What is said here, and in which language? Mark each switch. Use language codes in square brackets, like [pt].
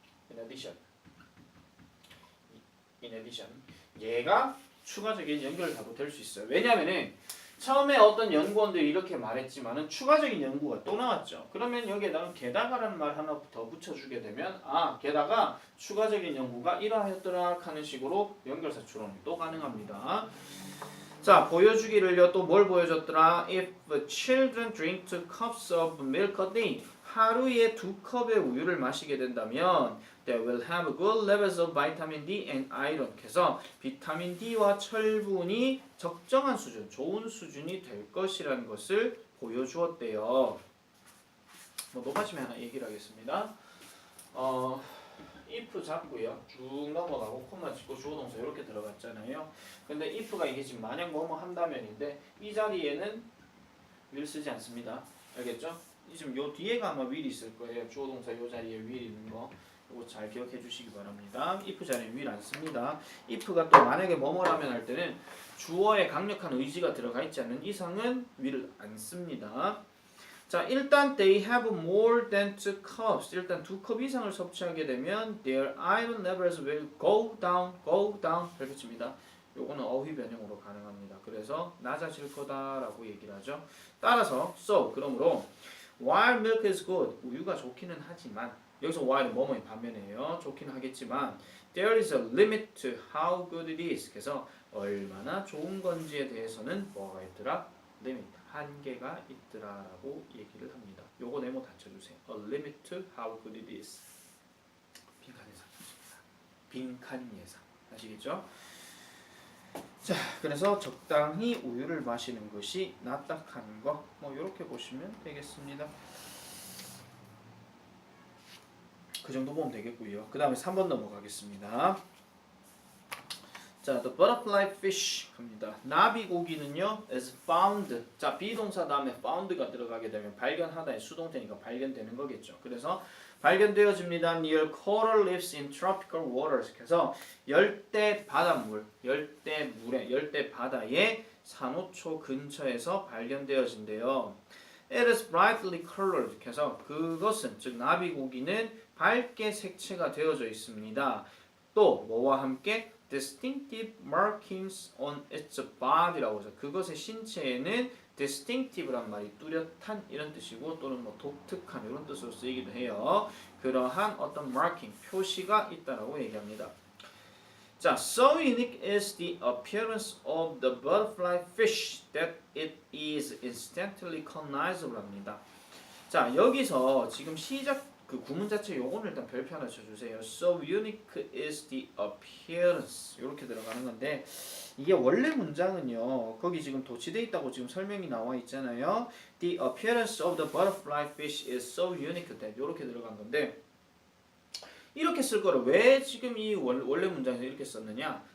[en] in addition [ko] 얘가 추가적인 연결사도 될 수 있어요. 왜냐하면은 처음에 어떤 연구원들이 이렇게 말했지만은 추가적인 연구가 또 나왔죠. 그러면 여기에다가 게다가라는 말 하나 더 붙여주게 되면 게다가 추가적인 연구가 이러하였더라 하는 식으로 연결사 추론이 또 가능합니다. 자, 보여주기를요. 또 뭘 보여줬더라? [en] If children drink 2 cups of milk a day, [ko] 하루에 2컵의 우유를 마시게 된다면 [en] they will have good levels of vitamin D and iron. [ko] 그래서 비타민 D와 철분이 적정한 수준, 좋은 수준이 될 것이라는 것을 보여주었대요. 뭐 높아지면 하나 얘기를 하겠습니다. if 잡고요. 쭉 넘어가고 콤마 찍고 주어동사 이렇게 들어갔잖아요. 근데 if가 이게 지금 만약 뭐뭐 한다면인데 이 자리에는 will 쓰지 않습니다. 알겠죠? 지금 요 뒤에가 아마 will이 있을 거예요. 주어동사 요 자리에 will 있는 거. 이거 잘 기억해 주시기 바랍니다. if 자리에 will 안 씁니다. if가 또 만약에 뭐뭐라면 할 때는 주어에 강력한 의지가 들어가 있지 않는 이상은 will을 안 씁니다. 자, 일단 [en] they have more than 2 cups. [ko] 일단 2컵 이상을 섭취하게 되면 [en] their iron levels will go down [ko] 이렇게 칩니다. 요거는 어휘 변형으로 가능합니다. 그래서 낮아질 거다라고 얘기를 하죠. 따라서 so 그러므로 [en] while milk is good, [ko] 우유가 좋기는 하지만 여기서 while은 뭐뭐의 반면이에요. 좋기는 하겠지만 [en] there is a limit to how good it is. [ko] 그래서 얼마나 좋은 건지에 대해서는 뭐가 있더라? limit, 한계가 있더라라고 얘기를 합니다. 요거 네모 닫혀주세요. [en] A limit to how good it is. [ko] 빈칸 예상입니다. 빈칸 예상. 아시겠죠? 자, 그래서 적당히 우유를 마시는 것이 낫다 하는 거, 뭐 이렇게 보시면 되겠습니다. 그 정도 보면 되겠고요. 그 다음에 3번 넘어가겠습니다. [en] 자, the butterfly fish 합니다. [ko] 나비고기는요, [en] is found. [ko] 자, 비동사 다음에 found가 들어가게 되면 발견하다의 수동태니까 발견되는 거겠죠. 그래서 발견되어집니다. [en] near coral reefs in tropical waters. [ko] 그래서 열대 바닷물, 열대 바다의 산호초 근처에서 발견되어진대요. [en] It is brightly colored. [ko] 그래서 그것은 즉 나비고기는 밝게 색채가 되어져 있습니다. 또 뭐와 함께 [en] distinctive markings on its body [ko] 라고 해서 그것의 신체에는 distinctive란 말이 뚜렷한 이런 뜻이고 또는 뭐 독특한 이런 뜻으로 쓰이기도 해요. 그러한 어떤 marking, 표시가 있다라고 얘기합니다. [en] 자, so unique is the appearance of the butterfly fish that it is instantly recognizable 합니다. [ko] 자, 여기서 지금 시작 그 구문 자체 요거는 일단 별표 하나 쳐주세요. [en] So unique is the appearance [ko] 이렇게 들어가는 건데 이게 원래 문장은요. 거기 지금 도치돼 있다고 지금 설명이 나와 있잖아요. [en] The appearance of the butterfly fish is so unique that [ko] 이렇게 들어간 건데 이렇게 쓸 거를 왜 지금 이 원래 문장에서 이렇게 썼느냐?